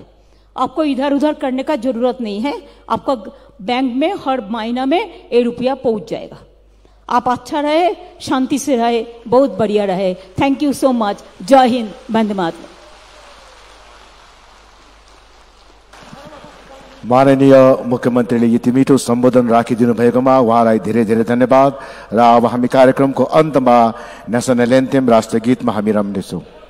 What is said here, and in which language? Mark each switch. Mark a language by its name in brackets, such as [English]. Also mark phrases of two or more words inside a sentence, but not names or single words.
[Hindi] आपको इधर उधर करने का जरूरत नहीं है। आपका बैंक में हर महीना में ये रुपया पहुंच जाएगा। आप अच्छा रहे, शांति से रहे, बहुत बढ़िया रहे। [English] Thank you so much. [Hindi] जय हिंद, वंदे मातरम। [Nepali] माननीय मुख्यमन्त्रीले यति मिठो सम्बोधन राखिदिनु भएकोमा उहाँलाई धेरै धेरै धन्यवाद। र अब हामी कार्यक्रमको अन्तमा [English] National anthem [Nepali] राष्ट्रगीतमा हामी रम्नेछौँ।